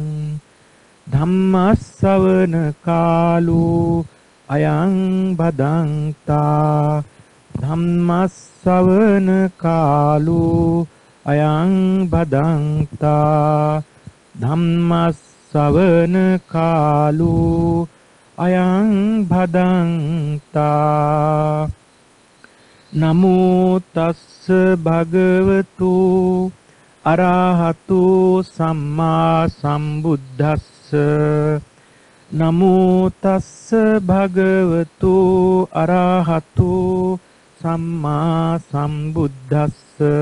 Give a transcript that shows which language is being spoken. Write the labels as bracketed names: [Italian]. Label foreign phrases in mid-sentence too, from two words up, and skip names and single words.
[Pali] ධම්මස්සවන කාලෝ අයං බදන්තා ධම්මස්සවන කාලෝ අයං බදන්තා ධම්මස්සවන කාලෝ අයං භදන්තා නමෝ තස්ස භගවතු අරහතු සම්මා සම්බුද්දස්ස නමෝ තස්ස භගවතු අරහතු සම්මා සම්බුද්දස්ස